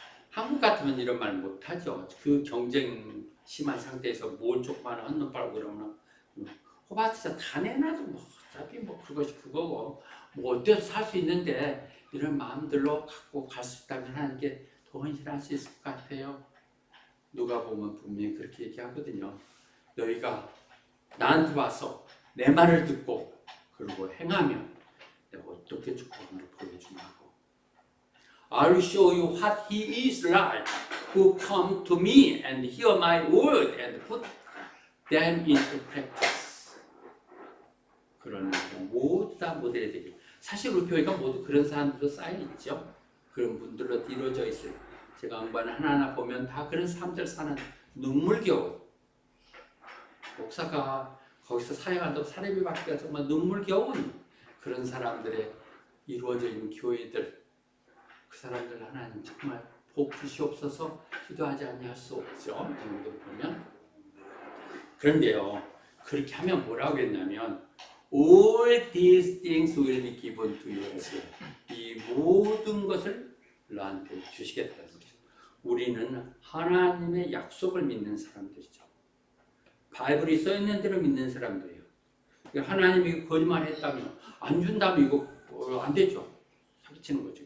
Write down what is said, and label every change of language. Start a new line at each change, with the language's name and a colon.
Korean: 한국 같으면 이런 말 못하죠. 그 경쟁 심한 상태에서 뭘 조그마한 한눈 팔고 그러면 호박에서 다 내놔도 뭐 어차피 뭐 그것이 그거고 뭐 어때서 살 수 있는데, 이런 마음들로 갖고 갈 수 있다면 하나님께 더 헌신할 수 있을 것 같아요. 누가 보면 분명히 그렇게 얘기하거든요. 너희가 나한테 와서 내 말을 듣고 그리고 행하면 내가 어떻게 축복을 보여주냐고.
English: I'll show you what he is like who come to me and hear my word and put them into practice.
Korean: 그런 모두 다 모델이 되길. 사실 우리 교회가 모두 그런 사람들로 쌓여 있죠. 그런 분들로 이루어져 있어요. 제가 음반 하나하나 보면 다 그런 삶들 사는 눈물겨운 목사가 거기서 사역한다고 사례비 받기가 정말 눈물겨운 그런 사람들의 이루어져 있는 교회들, 그 사람들 하나님 정말 복 주시옵소서 기도하지 아니할 수 없죠. 이분들 보면 그런데요, 그렇게 하면 뭐라고 했냐면
English: All these things will be given to you.
Korean: 이 모든 것을 너한테 주시겠다는 거죠. 우리는 하나님의 약속을 믿는 사람들이죠. 바이블이 써있는 대로 믿는 사람들이에요. 하나님이 거짓말했다면 안 준다면 이거 안 되죠. 사기치는 거죠.